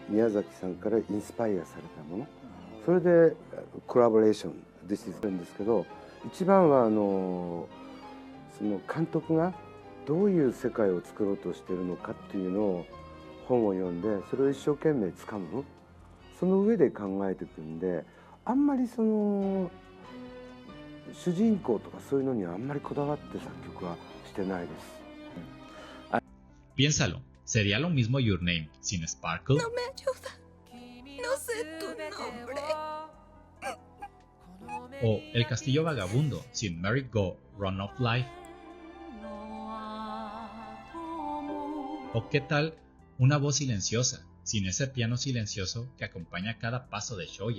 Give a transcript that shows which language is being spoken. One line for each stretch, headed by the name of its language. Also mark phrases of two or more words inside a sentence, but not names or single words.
Japanese: 宮崎さんからインスパイアされたもの、それでコラボレーションでしてるんですけど、一番はその監督がどういう世界を作ろうとしているのかっていうのを本を読んで、それを一生懸命つかむ、その上で考えていくんで、あんまりその主人公とかそういうのにはあんまりこだわって作曲はしてないです。
Spanish: Piénsalo, ¿sería lo mismo Your Name sin Sparkle? No me ayuda. No sé tu nombre. ¿O El Castillo Vagabundo sin Merry Go Run of Life? ¿O qué tal una voz silenciosa, sin ese piano silencioso que acompaña cada paso de Shoya?